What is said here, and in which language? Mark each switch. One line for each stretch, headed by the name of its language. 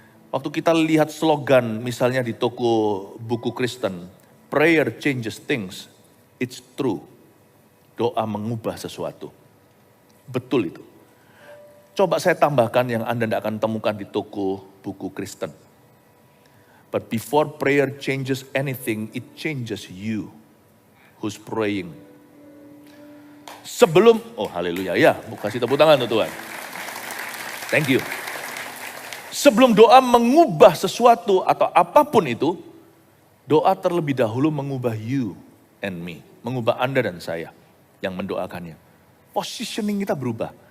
Indonesian: Waktu kita lihat slogan misalnya di toko buku Kristen,
English: prayer changes things, it's true.
Indonesian: Doa mengubah sesuatu. Betul itu. Coba saya tambahkan yang Anda tidak akan temukan di toko buku Kristen.
English: But before prayer changes anything, it changes you who's praying.
Indonesian: Sebelum, oh haleluya ya, kasih tepuk tangan untuk Tuhan.
English: Thank you.
Indonesian: Sebelum doa mengubah sesuatu atau apapun itu, doa terlebih dahulu mengubah
English: you and me.
Indonesian: Mengubah Anda dan saya yang mendoakannya. Positioning kita berubah.